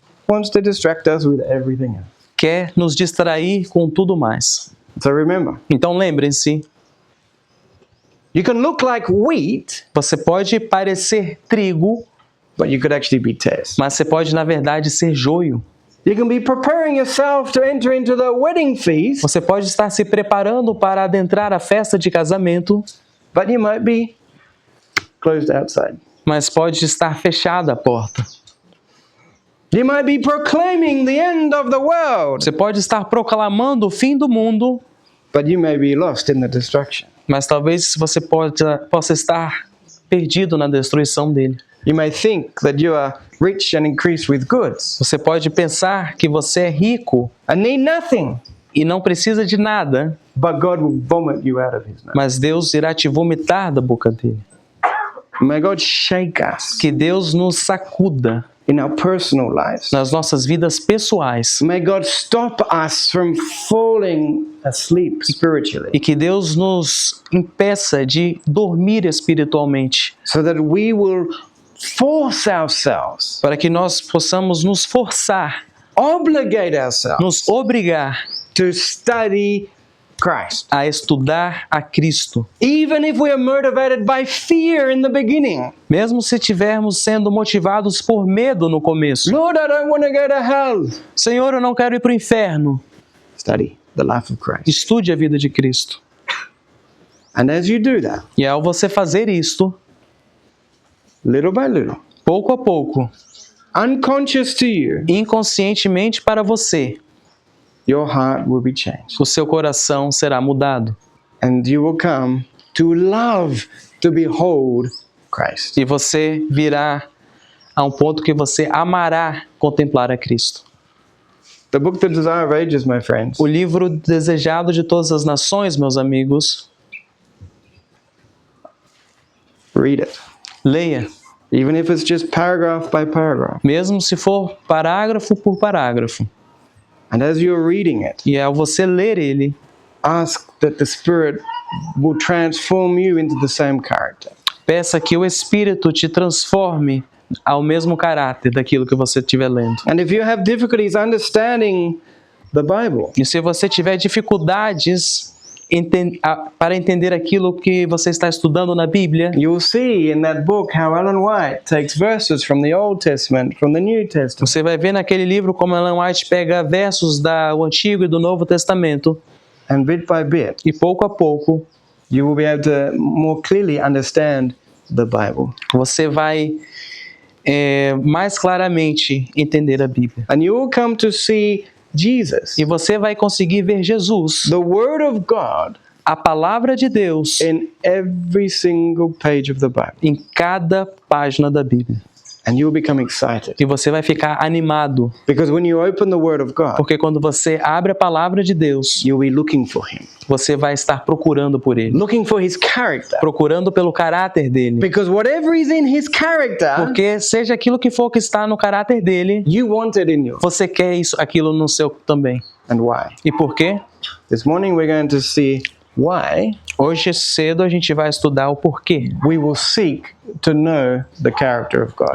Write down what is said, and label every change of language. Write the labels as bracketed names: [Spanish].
[English] wants to distract us with everything else. [Portuguese] quer nos distrair com tudo mais. [English] So remember, [Portuguese] Então lembrem-se, [English] you can look like wheat, [Portuguese] você pode parecer trigo, [English] but you could actually be tares. [Portuguese] mas você pode, na verdade, ser joio. [English] You can be preparing yourself to enter into the wedding feast, [Portuguese] Você pode estar se preparando para adentrar a festa de casamento, [English] but you might be closed outside. [Portuguese] mas pode estar fechada a porta. [English] You might be proclaiming the end of the world, [Portuguese] Você pode estar proclamando o fim do mundo, [English] but you may be lost in the destruction. [Portuguese] mas talvez você possa estar perdido na destruição dele. [English] You may think that you are rich and increased with goods [Portuguese] Você pode pensar que você é rico [English] and need nothing, [Portuguese] e não precisa de nada, [English] but God will vomit you out of his mouth. [Portuguese] mas Deus irá te vomitar da boca dele. [English] May God shake us [Portuguese] Que Deus nos sacuda [English] in our personal lives. [Portuguese] nas nossas vidas pessoais [English] May God stop us from falling asleep spiritually, [Portuguese] e que Deus nos impeça de dormir espiritualmente, [English] so that we will force ourselves, [Portuguese] para que nós possamos nos forçar, [English] obligate ourselves [Portuguese] nos obrigar [English] to study Christ. [Portuguese] a estudar a Cristo. [English] Even if we are motivated by fear in the beginning. [Portuguese] Mesmo se estivermos sendo motivados por medo no começo. [English] Lord, I don't want to go to hell. [Portuguese] Senhor, eu não quero ir para o inferno. [English] Study the life of Christ. [Portuguese] Estude a vida de Cristo. [English] And as you do that, [Portuguese] E ao você fazer isto, [English] little by little, [Portuguese] pouco a pouco, [English] unconscious to you, [Portuguese] inconscientemente para você, [English] your heart will be changed. [Portuguese] o seu coração será mudado. [English] And you will come to love to behold Christ. [Portuguese] E você virá a um ponto que você amará contemplar a Cristo. [English] The book The Desire of Ages, my friends, [Portuguese] O livro desejado de todas as nações, meus amigos, [English] read it. [Portuguese] leia. [English] Even if it's just paragraph by paragraph. [Portuguese] Mesmo se for parágrafo por parágrafo. [English] And as you're reading it, [Portuguese] E ao você ler ele, [English] ask that the Spirit will transform you into the same character. [Portuguese] peça que o Espírito te transforme ao mesmo caráter daquilo que você estiver lendo. [English] And if you have difficulties understanding the Bible, [Portuguese] E se você tiver dificuldades para entender aquilo que você está estudando na Bíblia, [English] you will see in that book how Ellen White takes verses from the Old Testament, from the New Testament, [Portuguese] você vai ver naquele livro como Ellen White pega versos do Antigo e do Novo Testamento [English] and bit by bit, [Portuguese] e pouco a pouco [English] you will be able to more clearly understand the Bible. [Portuguese] você vai mais claramente entender a Bíblia. [English] And you will come to see Jesus, [Portuguese] E você vai conseguir ver Jesus, [English] the Word of God, [Portuguese] a palavra de Deus, [English] in every single page of the Bible. [Portuguese] em cada página da Bíblia. [English] And you will become excited. [Portuguese] E você vai ficar animado, [English] Because when you open the Word of God, [Portuguese] porque quando você abre a palavra de Deus, [English] you'll be looking for Him, [Portuguese] você vai estar procurando por Ele, [English] looking for His character. [Portuguese] procurando pelo caráter dele. [English] Because whatever is in His character, [Portuguese] Porque seja aquilo que for que está no caráter dele, [English] you want it in you. [Portuguese] você quer aquilo no seu também. [English] And why? [Portuguese] E por quê? [English] This morning we're going to see why [Portuguese] Hoje cedo a gente vai estudar o porquê. [English] we will seek to know the character of God.